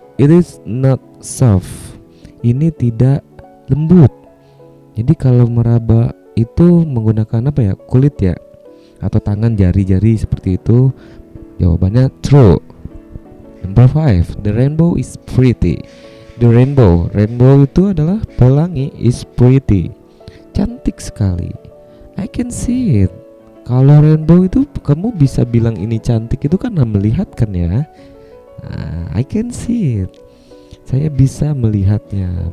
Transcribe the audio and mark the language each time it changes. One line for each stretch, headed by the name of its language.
English: It is not soft,
Indonesian: ini tidak lembut. Jadi kalau meraba itu menggunakan apa ya, kulit ya, atau tangan, jari-jari seperti itu. Jawabannya true.
English: Number 5, the rainbow is pretty. The rainbow
Indonesian: itu adalah pelangi,
English: is pretty,
Indonesian: cantik sekali.
English: I can see it.
Indonesian: Kalau rainbow itu kamu bisa bilang ini cantik itu karena melihat kan ya.
English: I can see it,
Indonesian: saya bisa melihatnya.